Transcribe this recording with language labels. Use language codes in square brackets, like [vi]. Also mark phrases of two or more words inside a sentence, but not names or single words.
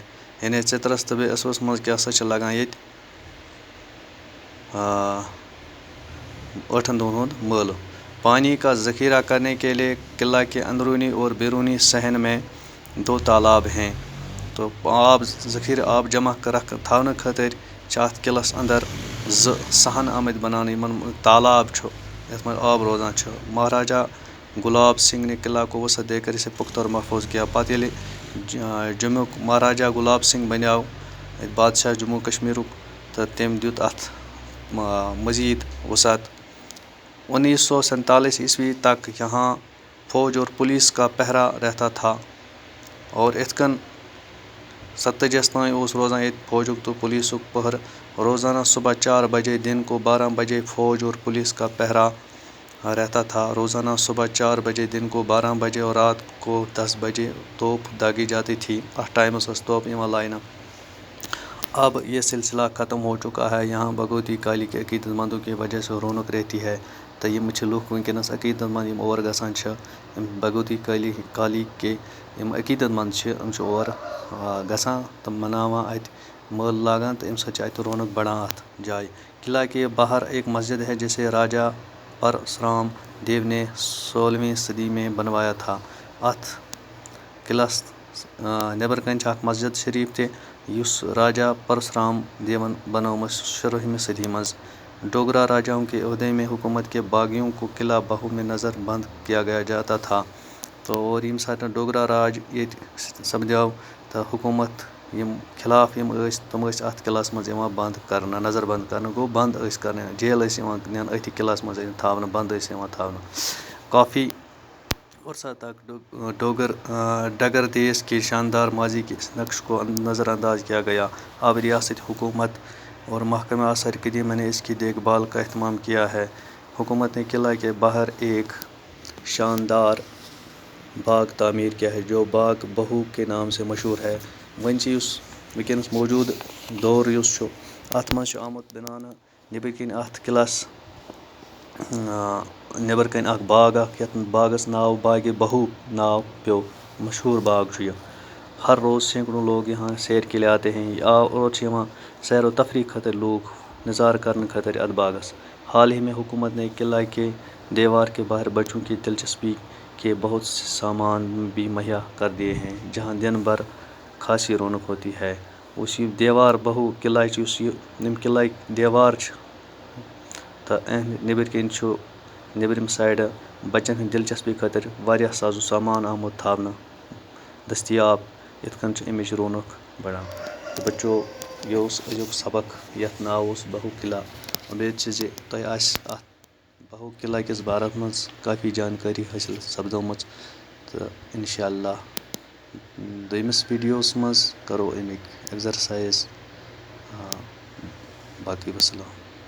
[ks] یعنی ژِترس تہٕ بیٚیہِ ٲسوَس منٛز کیٛاہ سا چھِ لگان ییٚتہِ 8 دۄہن ہُنٛد مٲلہٕ. [ur] پانی کا ذخیرہ کرنے کے لیے قلعہ کے اندرونی اور بیرونی صحن میں 2 تالاب ہیں. [ks] تو آب جمع تھاونہٕ خٲطرٕ چھِ اَتھ قلعس اندر 2 صحن آمٕتۍ بناونہٕ. یِمن تالاب چھُ یَتھ منٛز آب روزان چھُ. [ur] مہاراجا گلاب سنگھ نے قلعہ کو وسعت دے کر اسے پختہ اور محفوظ کیا. [ks] پتہٕ ییٚلہِ جموٗک مہاراجا گُلاب سنگھ بنیٛاو بادشاہ جموں کشمیٖرُک تہٕ تٔمۍ دیُت اَتھ مزیٖد وسعت 1947 عیسوی [ur] تک یہاں فوج اور پولیس کا پہرا رہتا تھا اور [ks] یِتھ کٔنۍ 47 تانۍ اوس روزان ییٚتہِ فوجُک تہٕ پولیسُک پہر [ur] روزانہ صبح 4 بجے دن کو 12 بجے فوج اور پولیس کا پہرا رہتا تھا روزانہ صبح 4 بجے دن کو 12 بجے اور رات کو 10 بجے توپ داگی جاتی تھی [ks] اتھ ٹائمس ٲس توپ یِوان لاینہٕ [ur] اب یہ سلسلہ ختم ہو چکا ہے یہاں بھگوتی کالی کے عقیدت مندوں کی وجہ سے رونق رہتی ہے [ks] تہٕ یِم چھِ لُکھ وٕنکیٚنَس عقیدت مند یِم اور گژھان چھِ یِم بھگوتی کالی کے یِم عقیدت مند چھِ یِم چھِ اور گژھان تہٕ مناوان اَتہِ مٲلہٕ لاگان تہٕ اَمہِ سۭتۍ چھِ اَتہِ رونق بڑان اَتھ جایہِ [ur] قلعہ کے باہر ایک مسجد ہے جسے راجا پرسرام دیو نے 16ویں صدی میں بنوایا تھا [ks] اتھ قلعس نٮ۪بر کنہِ چھِ اکھ مسجد شریف تہِ یُس راجا پرسرام دیون بنٲومٕژ 16ویں صدی منٛز [ur] ڈوگرا راجاؤں کے عہدے میں حکومت کے باغیوں کو قلعہ بہو میں نظر بند کیا گیا جاتا تھا [ks] تو اور ییٚمہِ ساتہٕ ڈوگرا راج ییٚتہِ سپدیو تہٕ حکوٗمت یِم خلاف یِم ٲسۍ تِم ٲسۍ اَتھ قلعس منٛز یِوان بنٛد کرنہٕ نظر بنٛد کرنہٕ گوٚو بنٛد ٲسۍ کرنہٕ جیل ٲسۍ یِوان نِنہٕ أتھی قلعس منٛز تھاونہٕ بنٛد ٲسۍ یِوان تھاونہٕ [ur] کافی عرصہ تک ڈگر دیش کے شاندار ماضی کے اس نقش کو نظر انداز کیا گیا اب ریاستی حکومت اور محکمہ آثار قدیمہ نے اس کی دیکھ بھال کا اہتمام کیا ہے حکومت نے قلعہ کے باہر ایک شاندار باغ تعمیر کیا ہے جو باغ بہو کے نام سے مشہور ہے [ks] وۄنۍ چھِ یُس وٕنکیٚنَس موٗجوٗد دور یُس چھُ اَتھ منٛز چھُ آمُت بناونہٕ نیٚبٕرۍ کِنۍ اَتھ قلعس نیٚبر کَنۍ اکھ باغ اکھ یتھ باغس ناو باغِ بہو ناو پیٚو مشہوٗر باغ چھُ یہِ [ur] ہر روز سینکڑوں لوگ یہاں سیر کے لیے آتے ہیں [ks] اور چھِ یِوان سیر و تفریح خٲطرٕ لوٗکھ نظارٕ کرنہٕ خٲطرٕ اَتھ باغس [ur] حال ہی میں حکومت نے قلعہ کے دیوار کے باہر بچوں کی دلچسپی کے بہت سے سامان بھی مہیا کر دیے ہیں جہاں دن بھر خاصی رونق ہوتی ہے [ks] اس یہِ دیوار بہو قلعٕچ یُس یِم قلعٕکۍ دیوار چھِ تہٕ نیٚبٕرۍ کِنۍ چھُ نیٚبرِم سایڈٕ بچن ہٕنٛدِ دلچسپی خٲطرٕ واریاہ سازو سامان آمُت تھاونہٕ دٔستیاب یِتھ کٔنۍ چھِ اَمِچ رونق بڑان تہٕ بچو یہِ اوس أزیُک سبق یتھ ناو اوس بہو قلعہ اُمید چھِ زِ تۄہہِ آسہِ اتھ بہو قلعہ کِس بارس منٛز کافی جانکٲری حٲصِل سپدٲمٕژ تہٕ انشاء اللہ دوٚیمِس ویٖڈیوس منٛز کرو اَمِکۍ ایٚگزرسایز باقٕے وسلام